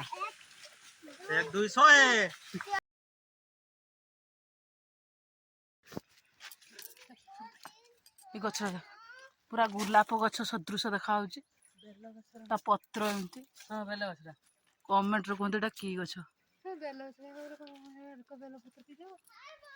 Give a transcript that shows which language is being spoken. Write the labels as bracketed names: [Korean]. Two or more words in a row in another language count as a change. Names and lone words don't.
[Odia] 100 ଏ ଗଛ ପୁରା ଗୋଲାପ ଗଛ ସଦୃଶ ଦେଖାଯାଉଛି ତା ପତ୍ର ଏମିତି ହଁ ବେଲ ଗଛରା କମେଣ୍ଟରେ କୁହନ୍ତୁ ଏଇଟା କି ଗଛ ବେଲ ଗଛ ବେଲ ପତ୍ର କି